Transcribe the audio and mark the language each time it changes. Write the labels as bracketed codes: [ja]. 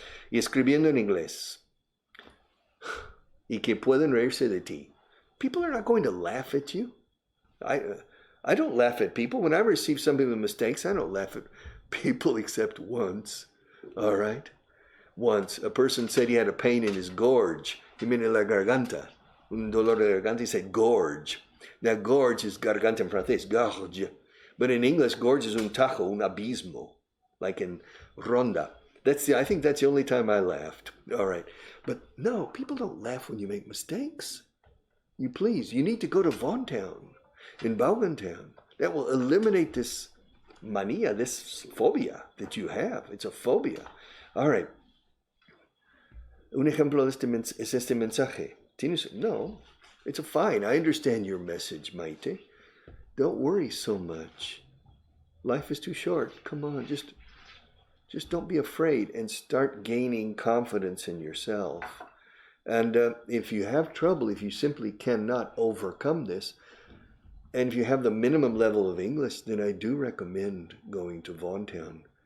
[es] Y escribiendo en inglés. Y que pueden reírse de ti. [en] People are not going to laugh at you. I don't laugh at people. When I receive somebody with mistakes, I don't laugh at people except once. All right? Once, a person said he had a pain in his gorge. He meant la garganta. Un dolor de garganta. He said gorge. Now, gorge is garganta en francés, gorge. But in English, gorge is un tajo, un abismo, like in ronda. I think that's the only time I laughed. All right. But no, people don't laugh when you make mistakes. You need to go to Vaughan Town, in Vaughan Town. That will eliminate this mania, this phobia that you have. It's a phobia. All right. [es] Un ejemplo es este mensaje. [en] No, it's a fine. I understand your message, Maite. Don't worry so much. Life is too short. Come on, just don't be afraid and start gaining confidence in yourself. And if you have trouble, if you simply cannot overcome this, and if you have the minimum level of English, then I do recommend going to Vaughan Town.